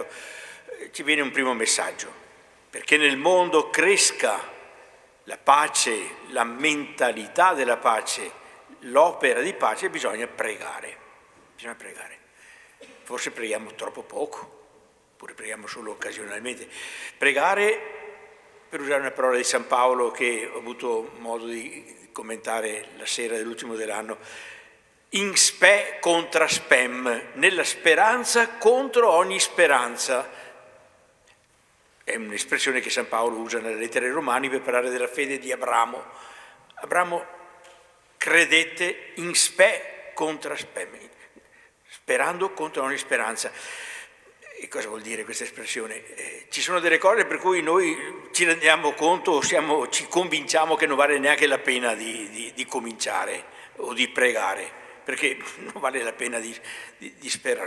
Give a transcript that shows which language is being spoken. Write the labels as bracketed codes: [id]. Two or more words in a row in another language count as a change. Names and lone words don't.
[it] Ci viene un primo messaggio: perché nel mondo cresca la pace, la mentalità della pace, l'opera di pace, bisogna pregare. bisogna pregare. Forse preghiamo troppo poco, oppure preghiamo solo occasionalmente. Pregare, per usare una parola di San Paolo che ho avuto modo di commentare la sera dell'ultimo dell'anno, [la] in spe contra spem, [it] nella speranza contro ogni speranza. È un'espressione che San Paolo usa nelle lettere ai Romani per parlare della fede di Abramo. Abramo credette [la] in spe contra spem, [it] sperando contro ogni speranza. E cosa vuol dire questa espressione? Ci sono delle cose per cui noi ci rendiamo conto o ci convinciamo che non vale neanche la pena di cominciare o di pregare, perché non vale la pena di sperare.